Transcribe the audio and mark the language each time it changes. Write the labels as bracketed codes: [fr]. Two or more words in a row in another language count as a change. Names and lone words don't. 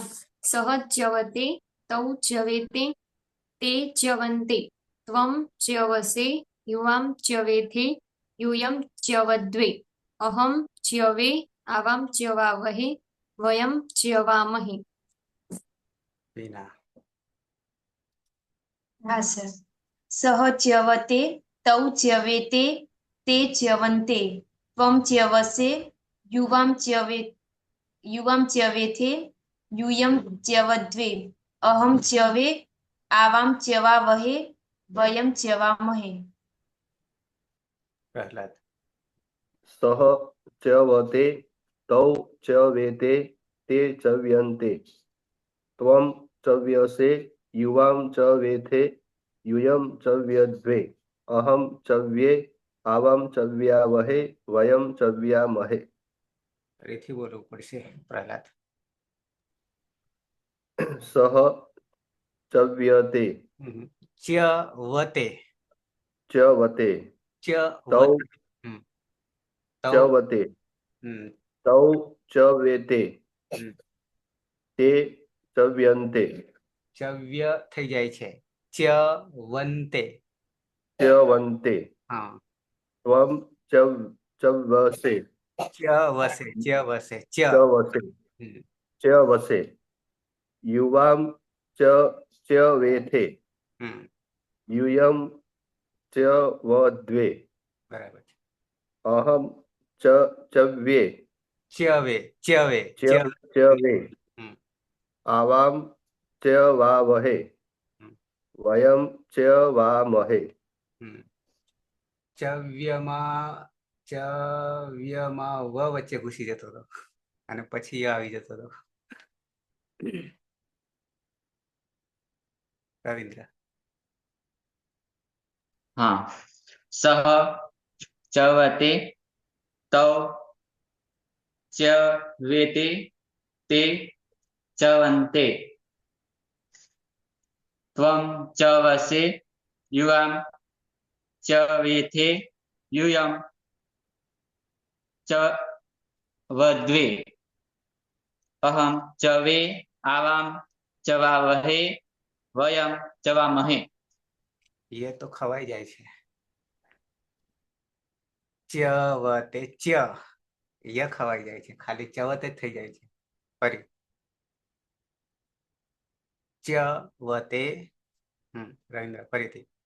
[sa] સહ ચ્યવતે તૌ ચ્યવેતે તે ચ્યવન્તે ત્વમ ચ્યવસે યુવામ ચ્યવેથે यूयम ચ્યવદ્વે અહમ ચ્યવે આવામ ચ્યવાવહે વયમ ચ્યવામહે. [gu] બીના. હા સર. [sa] સહ ચ્યવતે તૌ ચ્યવેતે તે ચ્યવન્તે ત્વમ ચ્યવસે યુવામ ચ્યવેથે यूयम च्यवद्वे अहम च्यवे आवाम च्यवावहे वयम च्यवामहे. [gu] પ્રહલાદ. [sa] સહ ચ્યવતે તૌ ચ્યવેતે તે ચ્યવ્યન્તે ત્વમ ચ્યવ્યસે યુવામ ચ્યવેથે यूयम च्यव्यद्वे अहम च्यव्ये आवाम च्यव्यावहे वयम च्यव्यामहे. [gu] ફરીથી બોલવું પડશે પ્રહલાદ. [sa] સહ ચ્યવ્યતે ચ્યવતે ચ્યવતે તૌ હમ. તૌ ચ્યવતે હમ. તૌ ચ્યવેતે હમ. તે ચ્યવ્યન્તે [gu] ચવ્ય થઈ જાય છે, ચ્યવંતે. [sa] ચ્યવન્તે [gu] હા. [sa] ત્વમ ચ્યવસે ચ્યવસે ચ્યવસે ચ્યવસે હમ. ચ્યવસે યુવામ ચ્યવેથે હમ. यूयम च्यवद्वे [gu] બરાબર છે. [sa] अहम च्यव्ये ચ્યવે ચ્યવે च्यवे હમ. आवाम च्यवावहे હમ. वयम च्यवामहे. હમ. [gu] ચવ્યમાં વ વચ્ચે ઘૂસી જતો હતો અને પછી ય આવી જતો હતો. રવિન્દ્ર. હા. [sa] સહ ચ્યવતે તૌ ચ્યવેતે તે ચ્યવન્તે ત્વમ ચ્યવસે યુવામ ચ્યવેથે यूयम च्यवद्वे अहम च्यवे आवाम च्यवावहे वयम च्यवामहे. [gu] એ તો ખવાઈ જાય છે. ચ્યવતે ચ્ય ય ખવાઈ જાય છે, ખાલી ચ્યવતે જ થઈ જાય છે. ફરી ચ્યવતે. રવિન્દ્ર ફરીથી.